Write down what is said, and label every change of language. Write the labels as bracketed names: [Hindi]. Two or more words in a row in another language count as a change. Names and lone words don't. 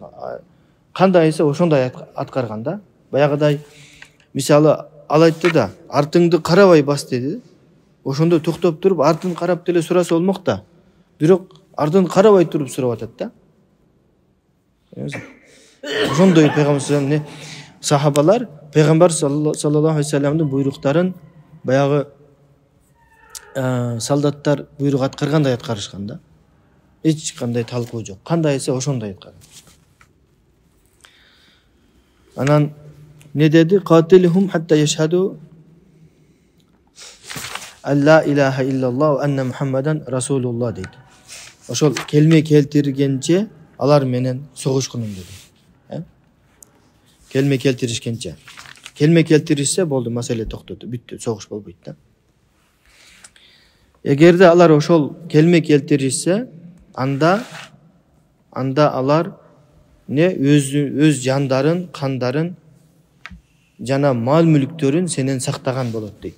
[Kyrgyz] Кандайсы ошондой аткарган да. Баягыдай мисалы ал айтты да, артыңды карабай бас деди. Ошондо токтоп туруп, артын карап деле сураса болмок да. Бирок артын карабай туруп сурап атат да. Ошондой пайгамбар [Arabic] صلى الله عليه وسلم [Kyrgyz] сахабалар пайгамбар [Arabic] صلى الله عليه وسلم [Kyrgyz] буйруктарын баягы солдаттар буйрук аткаргандай аткарышкан да. Эч кандай талкуу жок. Кандайсы ошондой аткарган. Анан не деди? [Arabic] قاتلهم حتى يشهدوا أن لا إله إلا الله وأن محمدا رسول الله дейт. [Kyrgyz] Ошол келме келтиргенче алар менен согушкунум деди. Келме келтиришкенче. Келме келтиришсе болду, маселе токтоду, бүттү, согуш болбойт да. Эгерде алар ошол келме келтиришсе, анда алар өз жандарын, кандарын жана мал мүлктөрүн сенен сактаган болот дейт.